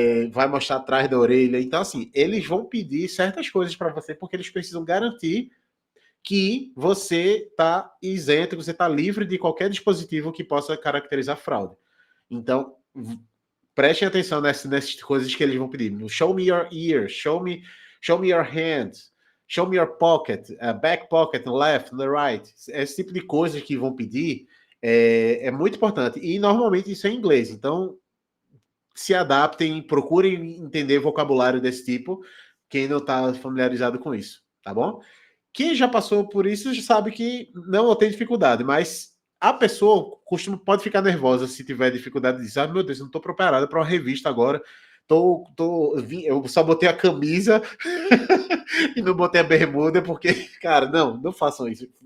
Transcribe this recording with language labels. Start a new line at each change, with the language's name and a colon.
Portuguese: Vai mostrar atrás da orelha. Então, assim, eles vão pedir certas coisas para você porque eles precisam garantir que você está isento, que você está livre de qualquer dispositivo que possa caracterizar fraude. Então, prestem atenção nessas coisas que eles vão pedir.
English: Show me your ear, show me your hands, show me your pocket, back pocket, left, the right.
Portuguese: Esse tipo de coisas que vão pedir é muito importante. E normalmente isso é em inglês. Então, se adaptem, procurem entender vocabulário desse tipo, quem não está familiarizado com isso, tá bom? Quem já passou por isso já sabe que não tem dificuldade, mas a pessoa pode ficar nervosa se tiver dificuldade de dizer, meu Deus, eu não estou preparada para uma revista agora, eu só botei a camisa e não botei a bermuda, porque, cara, não façam isso.